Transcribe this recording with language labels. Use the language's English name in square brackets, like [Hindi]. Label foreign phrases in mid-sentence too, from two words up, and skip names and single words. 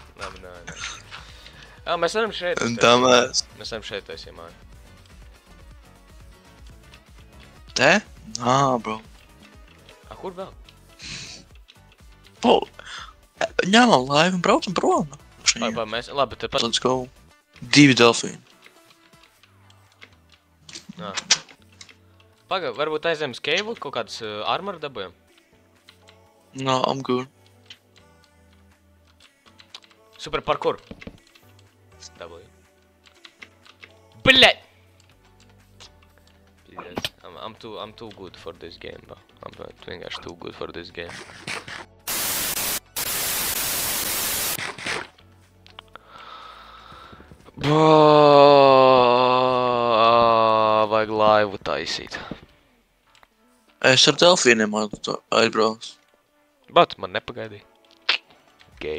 [Latvian] Jā, mēs varam šeit. Damēs. Mēs varam šeit taisīt māju. Te? Bro. Kur vēl? Ņemam laivu un braucam prom. Mēs, labi, te pat... [English] Let's go. 2 delfīni. [Latvian] Paga, varbūt aizējam uz Cave, kaut kādas armor dabujam? [English] No, I'm good. Super parkour. [Latvian] Dabūju. Bļaļ! [English] I'm too good for this game, bro. I'm vienkārši too good for this game. [Latvian] Vajag laivu taisīt. Es ar delfīniem aizbraucu. Bet man nepagaidīja. Gay.